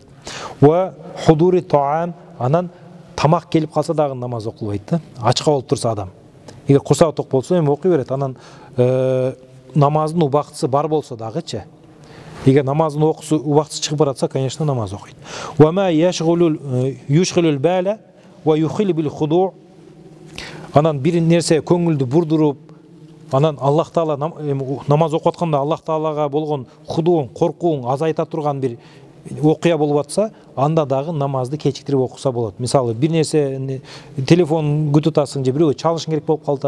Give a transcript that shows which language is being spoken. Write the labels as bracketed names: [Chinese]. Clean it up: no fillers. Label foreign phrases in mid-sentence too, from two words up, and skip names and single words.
[Arabic] وحضور طعام. [Kyrgyz] Анан тамак келип калса дагы намаз окулбайт да. Ачка болуп турса адам. Эгер курсагы ток болсо эми окуй берет. Анан намаздын убактысы бар болсо дагычы. Эгер намаздын убактысы чыгып баратса, конечно, намаз окуйт. [Arabic] وما يشغل البال ويخل بالخشوع. [Kyrgyz] Анан бир нерсе көңүлдү бурдуруп, анан Аллах Таала намаз окуп атканда Аллах Таалага болгон худуң, коркууң азайта турган бир окуя болуп атса, анда дагы намазды кечиктирип окуса болот. Мисалы, бир нерсе телефон күтүп атасың же бирөөгө чалышың керек болуп калат.